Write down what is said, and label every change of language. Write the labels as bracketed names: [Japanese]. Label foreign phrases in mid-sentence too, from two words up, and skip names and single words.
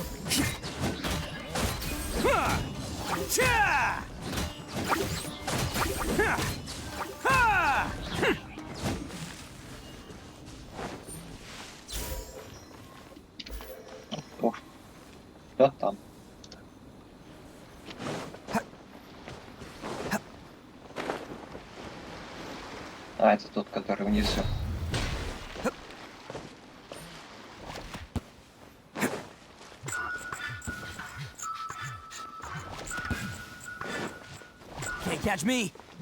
[Russian] Cha! Ha! Ух, кто там? А, это тот, который внизу. [English] Can't catch me.